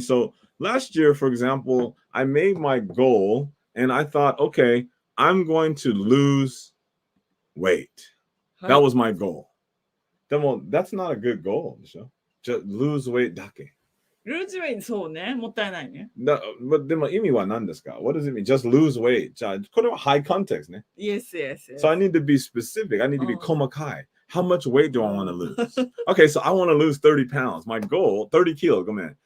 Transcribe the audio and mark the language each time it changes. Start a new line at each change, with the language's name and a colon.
English: So last year, for example, I made my goal and I thought, okay, I'm going to lose weight. That was my goal. That's not a good goal. Just lose weight dake. Lose weight, そうね。
Japanese: もったいないね。
English: But
Japanese: でも意味は何ですか?
English: What does it mean? Just lose weight. じゃあ、これは high context ね。 Yes. So I need to be specific. I need to be 細かい. How much weight do I want to lose? Okay, so I want to lose 30 pounds. My goal, 30 kilos. Go man.